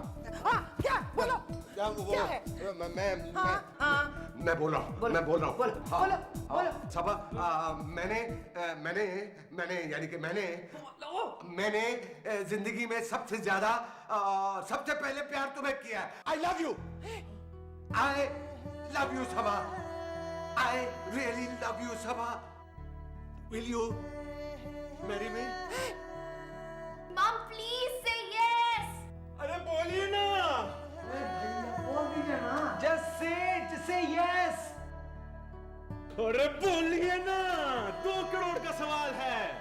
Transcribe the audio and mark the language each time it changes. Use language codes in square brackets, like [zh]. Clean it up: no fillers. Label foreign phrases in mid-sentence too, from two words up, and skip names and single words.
[hi] क्या बोलो? क्या वो है? मैं बोल रहा हूँ। बोलो। सबा, मैंने यानी कि मैंने जिंदगी में सबसे ज्यादा सबसे पहले प्यार तुम्हें किया है। [en] I love you सबा। I really love you सबा। Will you marry me? Mom, please say yes. [hi] अरे बोलिए ना। बोल दीजिए ना। [en] Just say yes. [hi] अरे बोलिए ना, 2 करोड़ का सवाल है।